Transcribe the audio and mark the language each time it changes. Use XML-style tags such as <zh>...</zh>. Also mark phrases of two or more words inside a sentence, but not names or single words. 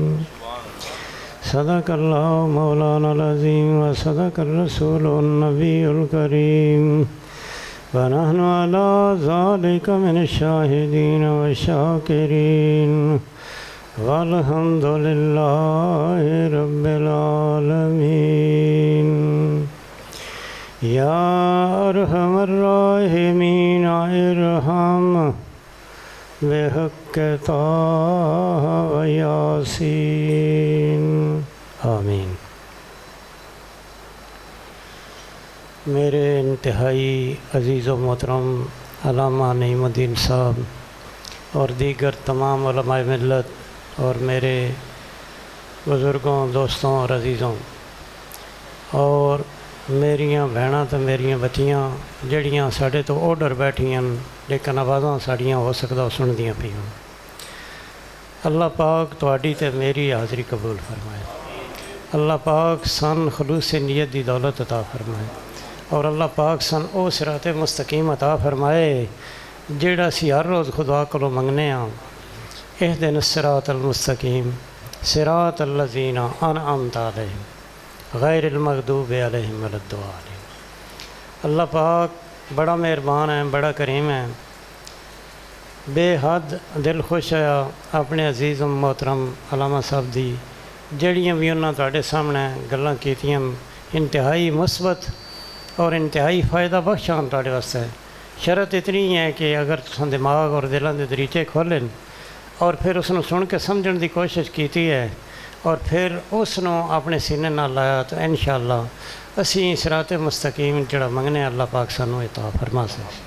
<ar>صدق الله مولانا العظيم وصدق الرسول النبي الكريم ونحن على ذلك من الشاهدين والشاكرين والحمد لله رب العالمين. يا أرحم الراحمين ارحم بحق طه وياسين آمین.</ar> <ur>میرے انتہائی عزیز و محترم علامہ نعیم الدین صاحب اور دیگر تمام علماء ملت اور میرے بزرگوں دوستوں اور عزیزوں اور</ur> <pa>میریاں بہناں تو میریاں بچیاں جڑیاں ساڈے تو اوڈر بیٹھیاں لیکن آوازاں ساڑیاں ہو سکتا سندیاں پیاں. اللہ پاک تہاڈی تے میری حاضری قبول فرمائے. اللہ پاک سن خلوص نیت دی دولت عطا فرمائے اور اللہ پاک سن او صراط مستقیم عطا فرمائے جیڑا سی ہر روز خدا کولوں منگنے ہاں.</pa> <ar>اہدنا الصراط المستقیم صراط الذین انعمت علیہم غیر المغضوب علیہم ولا الضالین.</ar> <pa>اللہ پاک بڑا مہربان ہے، بڑا کریم ہے. بے حد دل خوش ہے اپنے عزیز و محترم علامہ صاحب دی جڑیاں بھی انہاں تواڈے سامنے گلاں کیتیاں انتہائی مثبت اور انتہائی فائدہ بخش ہیں تواڈے واسطے. شرط اتنی ہے کہ اگر تساں دماغ اور دلاں دے دریچے کھولن اور پھر اس نوں سن کے سمجھن دی کوشش کیتی ہے اور پھر اس نوں اپنے سینے نال لایا تو انشاءاللہ اسی صراط مستقیم جڑا منگنے اللہ پاک سانوں عطا فرما سے.</pa>